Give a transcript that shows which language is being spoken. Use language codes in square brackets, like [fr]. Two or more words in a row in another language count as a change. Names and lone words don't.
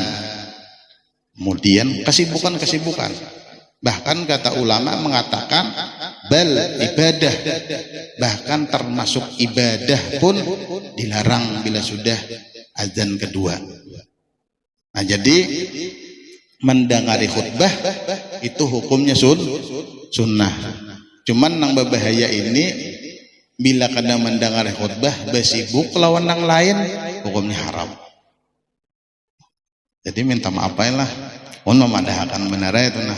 [id] Kemudian kesibukan. Bahkan kata ulama mengatakan [ar] بل عبادة, [id] bahkan termasuk ibadah pun dilarang bila sudah azan kedua. Nah jadi mendengari khutbah itu hukumnya sunnah. [bjn] Cuman nang berbahaya ini bila kada mendengari khutbah bersibuk lawan nang lain hukumnya haram. Jadi minta maaf lah, mohon memadahkan benar itu nah.